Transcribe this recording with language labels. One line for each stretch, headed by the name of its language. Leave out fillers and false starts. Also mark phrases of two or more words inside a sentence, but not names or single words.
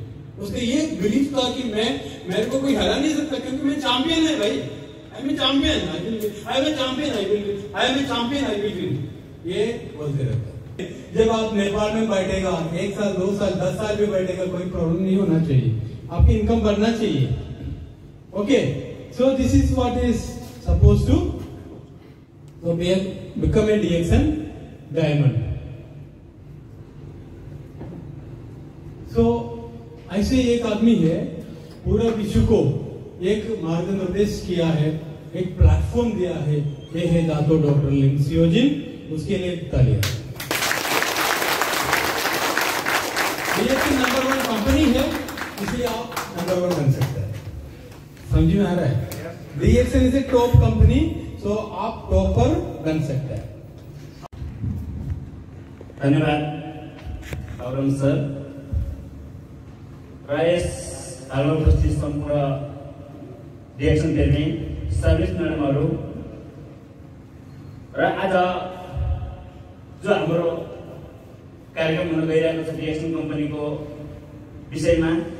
Hindi: उसके ये बिलीफ था कि मेरे को कोई हरा नहीं सकता क्योंकि मैं चैंपियन है भाई।
English: I am champion, I will win, I am champion, I will win, I am champion, I will win.
Hindi: ये बोलते रहता है। जब आप नेपाल में बैठेगा 1 साल 2 साल 10 साल भी बैठेगा, कोई प्रॉब्लम नहीं होना चाहिए, आपकी इनकम बढ़ना चाहिए।
English: OK, so this is what is suppose to become a DXN diamond.
Hindi: सो ऐसे एक आदमी है, पूरा विश्व को एक मार्गदर्शन किया है, एक प्लेटफॉर्म दिया है, ये है दातो डॉक्टर लिन सियोजिन, उसके लिए तालियां। ये नंबर 1 कंपनी है, इसलिए आप नंबर 1 बन सकते हैं। समझ में आ रहा है?
English: DXN is a top company,
Hindi: सो आप टॉपर बन सकते हैं। धन्यवाद अवरम सर।
Nepali: र यस हालमा उपस्थित सम्पूर्ण DXN कर्मी, सर्भिस म्याडमहरू र आज जो हाम्रो कार्यक्रम हुन गइरहेको छ DXN कम्पनीको विषयमा,